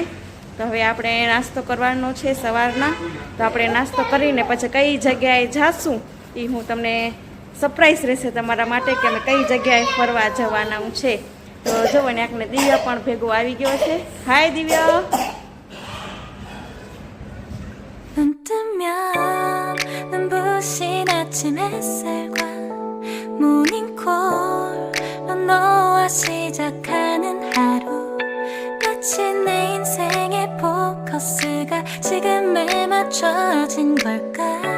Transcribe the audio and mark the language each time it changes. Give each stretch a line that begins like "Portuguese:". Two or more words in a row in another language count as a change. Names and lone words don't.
Gujarati: તો હવે આપણે નાસ્તો કરવાનો છે સવારના. તો આપણે નાસ્તો કરીને પછી કઈ જગ્યાએ જાશું એ હું તમને સરપ્રાઈઝ રહેશે તમારા માટે કે અમે કઈ જગ્યાએ ફરવા જવાનું છે. તો જો ને આખને દિવ્યા પણ ભેગો આવી ગયો છે. હાય દિવ્યા.
Korean: 눈 뜨면 눈부신 아침 햇살과 모닝콜로 너와 시작하는 하루 마치 내 인생의 포커스가 지금에 맞춰진 걸까.